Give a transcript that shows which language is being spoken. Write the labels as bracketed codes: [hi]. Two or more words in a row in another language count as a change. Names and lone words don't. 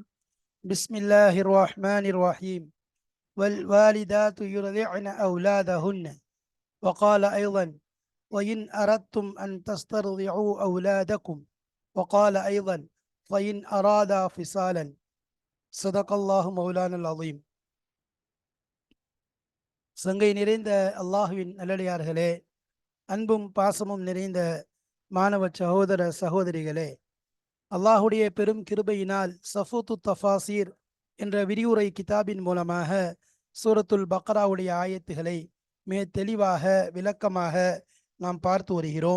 [ar] بسم الله الرحمن الرحيم. والوالدات يرضعن أولادهن. وقال أيضا: وإن أردتم أن تسترضعوا أولادكم. وقال أيضا: فإن أرادا فصالا. صدق الله مولانا العظيم. [ta] சங்கை நிறைந்த அல்லாஹுவின் நல்லடியார்களே, அன்பும் பாசமும் நிறைந்த மாணவ சகோதர சகோதரிகளே, அல்லாஹுடைய பெரும் கிருபையினால் சஃபூத்து தஃபாசீர் என்ற விரிவுரை கிதாபின் மூலமாக சூரத்துல் பக்ராவுடைய ஆயத்துகளை மிக தெளிவாக விளக்கமாக நாம் பார்த்து வருகிறோம்.